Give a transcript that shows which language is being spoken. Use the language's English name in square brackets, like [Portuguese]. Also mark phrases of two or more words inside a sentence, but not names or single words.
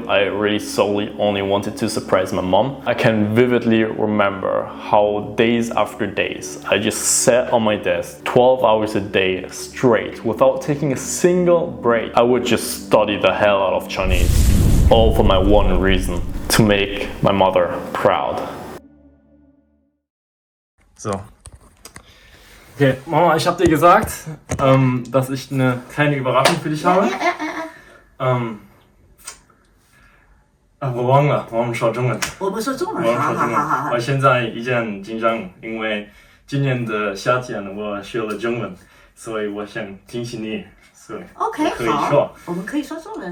[English] I really solely only wanted to surprise my mom. I can vividly remember how days after days, I just sat on my desk 12 hours a day straight without taking a single break. I would just study the hell out of Chinese, all for my one reason, to make my mother proud. So. [German] Okay, Mama, ich habe dir gesagt, dass ich eine kleine Überraschung für dich habe. [Chinese] 我忘了，我们说中文。我们说中文，我们说中文。好。我现在一件紧张，因为今年的夏天我学了中文，所以我想惊喜你，所以 OK，可以说。我们可以说中文。